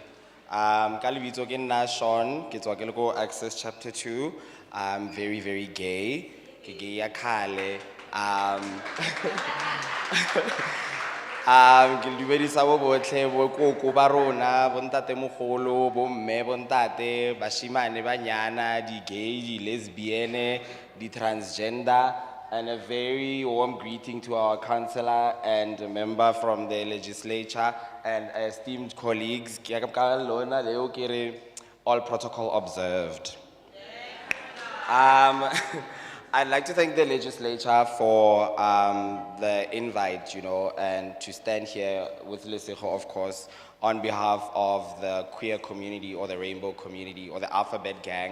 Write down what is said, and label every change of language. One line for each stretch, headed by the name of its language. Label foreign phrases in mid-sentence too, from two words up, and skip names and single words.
Tswana: Kalibito ke nna Sean, ke tswa ke le ko Access Chapter 2.
English: I'm very, very gay.
Tswana: Ke gay ya khale. Ke le dumedisa bo botlhe, bo koko ba rona, bo ntate mogolo, bo mme, bo ntate, bashimane, banyana, di gay, di lesbian, di transgender,
English: and a very warm greeting to our councillor and a member from the legislature and esteemed colleagues.
Tswana: Ke ya ka lona leo ke re,
English: all protocol observed. I'd like to thank the legislature for the invite, and to stand here with Lesego, of course, on behalf of the queer community or the rainbow community or the alphabet gang.